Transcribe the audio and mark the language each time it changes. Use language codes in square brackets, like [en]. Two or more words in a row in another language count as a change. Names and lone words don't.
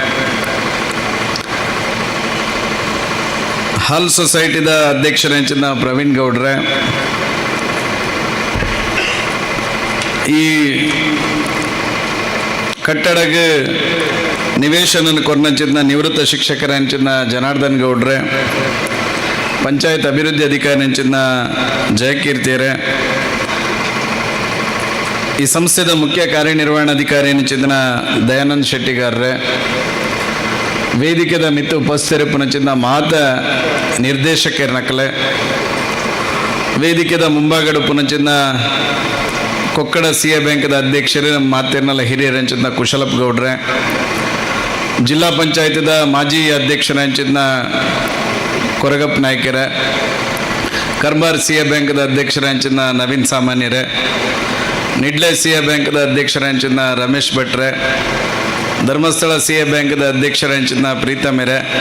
[tcy] ಹಾಲ್ ಸೊಸೈಟಿದ ಅಧ್ಯಕ್ಷನಿಚಿದ್ನ ಪ್ರವೀಣ್ ಗೌಡ್ರೆ, ಈ ಕಟ್ಟಡಕ್ಕೆ ನಿವೇಶನ ಕೊರ್ನಂಚಿದ್ನ ನಿವೃತ್ತ ಶಿಕ್ಷಕರಂಚಿದ್ನ ಜನಾರ್ದನ್ ಗೌಡ್ರೆ, ಪಂಚಾಯತ್ ಅಭಿವೃದ್ಧಿ ಅಧಿಕಾರಿಂಚಿದ್ನ ಜಯಕೀರ್ತಿಯರೆ, ಈ ಸಂಸ್ಥೆದ ಮುಖ್ಯ ಕಾರ್ಯನಿರ್ವಹಣಾಧಿಕಾರಿ ಎನಿಚಿದ್ನ ದಯಾನಂದ್ ಶೆಟ್ಟಿಗಾರ್ರೆ, ವೇದಿಕೆದ ಮಿತ್ತು ಉಪಸ್ಥಿತರು ಪುನಚಿದ್ನ ಮಾತ ನಿರ್ದೇಶಕರನಕಲೆ, ವೇದಿಕೆದ ಮುಂಭಾಗಡು ಪುನಚಿದ್ನ ಕೊಕ್ಕಡ CA ಬ್ಯಾಂಕ್ದ ಅಧ್ಯಕ್ಷರು ನಮ್ಮ ಮಾತೇರ್ನಲ್ಲ ಹಿರಿಯರಂಚಿದ್ನ ಕುಶಲಪ್ಪ ಗೌಡ್ರೆ, ಜಿಲ್ಲಾ ಪಂಚಾಯತದ ಮಾಜಿ ಅಧ್ಯಕ್ಷರಂಚಿದ್ನ ಕೊರಗಪ್ಪ ನಾಯ್ಕರೆ, ಕರ್ಮಾರ್ CA ಬ್ಯಾಂಕ್ದ ಅಧ್ಯಕ್ಷರಂಚಿದ್ನ ನವೀನ್ ಸಾಮಾನ್ಯರೆ, ನಿಡ್ಲೆ CA ಬ್ಯಾಂಕ್ದ ಅಧ್ಯಕ್ಷರಂಚಿದ್ನ ರಮೇಶ್ ಭಟ್ರೆ, ಧರ್ಮಸ್ಥಳ CA ಬ್ಯಾಂಕ್ದ ಅಧ್ಯಕ್ಷರಂಚಿದ್ನ ಪ್ರೀತಮೆರೆ,